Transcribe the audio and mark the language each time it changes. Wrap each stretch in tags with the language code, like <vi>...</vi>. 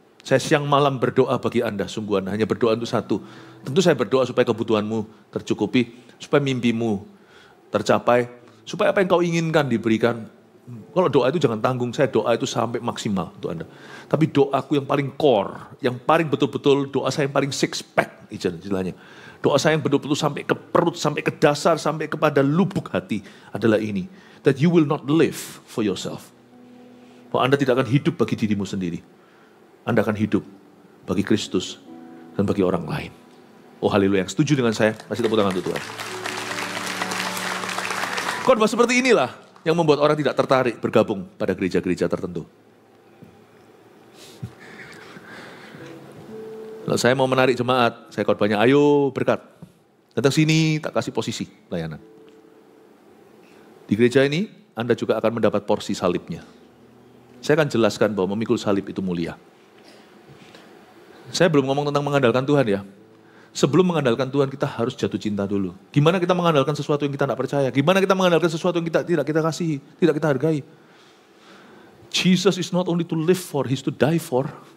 <id>Saya siang malam berdoa bagi Anda, sungguh Anda hanya berdoa untuk satu. Tentu saya berdoa supaya kebutuhanmu tercukupi, supaya mimpimu tercapai, supaya apa yang kau inginkan diberikan. Kalau doa itu jangan tanggung, saya doa itu sampai maksimal untuk Anda. Tapi doaku yang paling core, yang paling betul-betul doa saya yang paling six pack, istilahnya. Doa saya yang betul-betul sampai ke perut, sampai ke dasar, sampai kepada lubuk hati adalah ini.</id> <en>That you will not live for yourself.</en> <id>Bahwa Anda tidak akan hidup bagi dirimu sendiri. Anda akan hidup bagi Kristus dan bagi orang lain. Oh haleluya, yang setuju dengan saya, kasih tepuk tangan untuk Tuhan. Khotbah seperti inilah yang membuat orang tidak tertarik bergabung pada gereja-gereja tertentu. Kalau saya mau menarik jemaat, saya khotbahnya, ayo berkat. Datang sini, tak kasih posisi layanan. Di gereja ini, Anda juga akan mendapat porsi salibnya. Saya akan jelaskan bahwa memikul salib itu mulia. Saya belum ngomong tentang mengandalkan Tuhan ya. Sebelum mengandalkan Tuhan, kita harus jatuh cinta dulu. Gimana kita mengandalkan sesuatu yang kita tidak percaya? Gimana kita mengandalkan sesuatu yang tidak kita kasihi, tidak kita hargai?</id> <en>Jesus is not only to live for, He's to die for.</en>